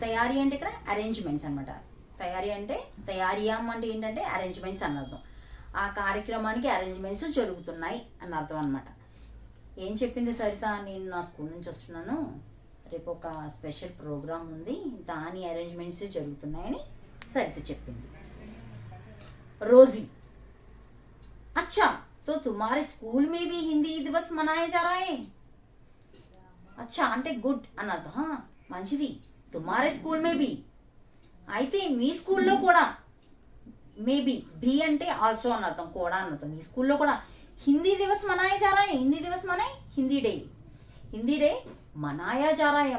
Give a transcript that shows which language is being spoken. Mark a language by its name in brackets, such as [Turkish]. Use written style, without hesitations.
[Telugu] తయారీ అంటే ఇక్కడ అరేంజ్మెంట్స్ అనమాట. తయారీ అంటే తయారీయం అంటే ఏంటంటే అరేంజ్మెంట్స్ అని అర్థం. ఆ కార్యక్రమానికి అరేంజ్మెంట్స్ జరుగుతున్నాయి అని అర్థం అనమాట. ఏం చెప్పింది సరిత? నేను నా స్కూల్ నుంచి వస్తున్నాను, రేపు ఒక స్పెషల్ ప్రోగ్రామ్ ఉంది, దాని అరేంజ్మెంట్స్ జరుగుతున్నాయని సరిత చెప్పింది. [Hindi] రోజీ, अच्छा तो तुम्हारे स्कूल में भी हिंदी दिवस मनाया जा रहा है. [Telugu] अच्छा అంటే గుడ్ అని అర్థం. మంచిది. తుమారే స్కూల్ మేబీ, అయితే మీ స్కూల్లో కూడా, మేబీ బి అంటే ఆల్సో అని అర్థం, కూడా అని అర్థం. మీ స్కూల్లో కూడా [Hindi] హిందీ దివస్ మనాయా జా రహా హై. [Telugu] హిందీ దివస్ మనే హిందీ డే. హిందీ డే [Hindi] మనాయా జా రహా హై.